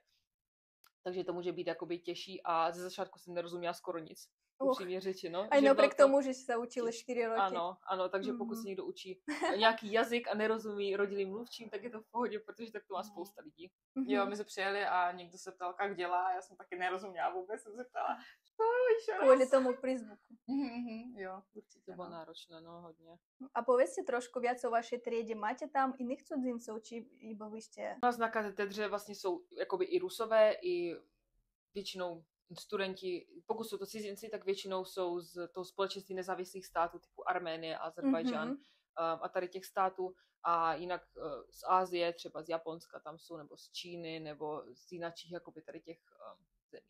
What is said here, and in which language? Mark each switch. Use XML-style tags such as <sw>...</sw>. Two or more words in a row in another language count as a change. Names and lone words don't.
<cs>Takže to může být jakoby těžší a ze začátku jsem nerozuměla skoro nic. Upřímně řečeno.</cs> <sk>Aj napriek tomu, že si sa učili 4 roky.</sk> <cs>Ano, takže pokud se někdo učí nějaký jazyk a nerozumí rodilým mluvčím, tak je to v pohodě, protože tak to má spousta lidí. Jo, my jsme přijeli a někdo se ptal, jak dělá, a já jsem taky nerozuměla vůbec, jsem se ptala,</cs> <sk>kvôli tomu prízvuku. Jo, určite. To bolo náročné, no hodne. A povedzte trošku viac o vašej triede. Máte tam iných cudzincov, či iba vy ste?</sk> <cs>U nás na katedře vlastně jsou jakoby i Rusové, i většinou studenti, pokud jsou to cizinci, tak většinou jsou z toho společenství nezávislých států typu Arménie, Azerbajdžán a tady těch států. A jinak z Asie, třeba z Japonska tam jsou, nebo z Číny, nebo z jinakších jakoby tady těch zemí.</cs>